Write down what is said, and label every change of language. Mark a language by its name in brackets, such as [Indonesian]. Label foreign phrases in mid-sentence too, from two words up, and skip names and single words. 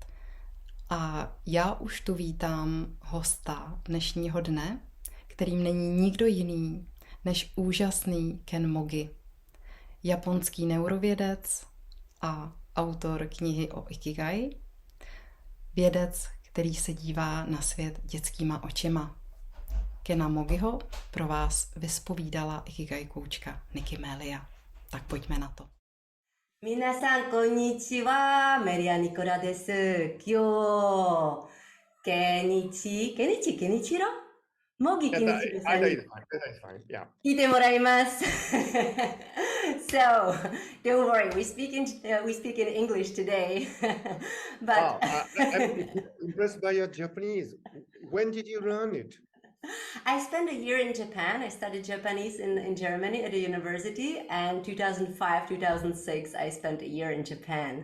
[Czech] A já už tu vítám hosta dnešního dne, kterým není nikdo jiný než úžasný Ken MOGI, japonský neurovědec a autor knihy o Ikigai, vědec, který se dívá na svět dětskýma očima. Kena MOGIho pro vás vyspovídala Ikigai koučka Nikki Melia. Tak pojďme na to. [Japanese] 皆さんこんにちは。メリアニコラです。今日、ケニチロモギケニチロさんに [English] Yeah. [Japanese] 聞いてもらいます。 [English] So, don't worry, we speak in English today. But I'm impressed by your Japanese. When did you learn it? I spent a year in Japan. I studied Japanese in Germany at a university, and 2005, 2006, I spent a year in Japan.